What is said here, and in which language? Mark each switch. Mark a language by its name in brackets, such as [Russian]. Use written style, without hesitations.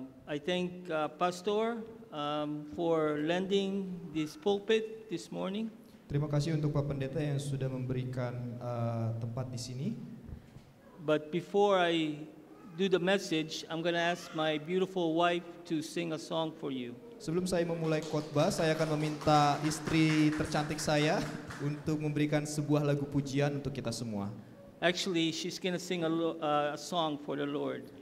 [English] I thank Pastor for lending this pulpit this morning. [Indonesian] Terima kasih untuk Pak Pendeta yang sudah memberikan tempat di sini. [English] But before I do the message, I'm going to ask my beautiful wife to sing a song for you. [Indonesian] Sebelum saya memulai khotbah, saya akan meminta istri tercantik saya untuk memberikan sebuah lagu pujian untuk kita semua. [English] Actually, she's going to sing a song for the Lord.